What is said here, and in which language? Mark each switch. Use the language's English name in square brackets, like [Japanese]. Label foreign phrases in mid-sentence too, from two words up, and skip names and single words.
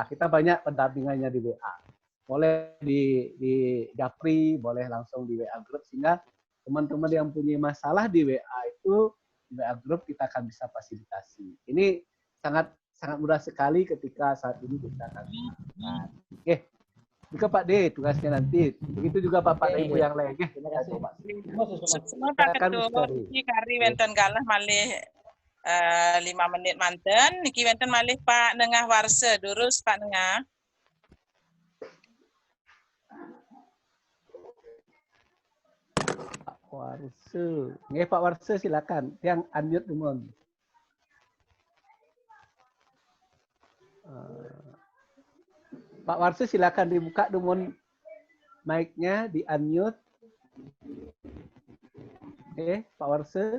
[Indonesian] Kita banyak pendampingannya di WA. Boleh di Japri, boleh langsung di WA Group, sehingga teman-teman yang punya masalah di WA itu, di WA Group kita akan bisa fasilitasi. Ini sangat mudah sekali ketika saat ini kita akan lakukan. Oke. Jika Pak D, tugasnya nanti. Begitu juga Bapak dan Ibu yang lain. Terima kasih Pak. Semua Pak Ketua, ini [Balinese] kari wenten galah malih 5 menit manten, niki wenten malih Pak Nengah Warse, durus Pak Nengah. [Indonesian] Pak Warse. Pak Warse silakan. Yang unmute dulu. Pak Warse silakan dibuka dulu mic-nya, di unmute. Pak Warse.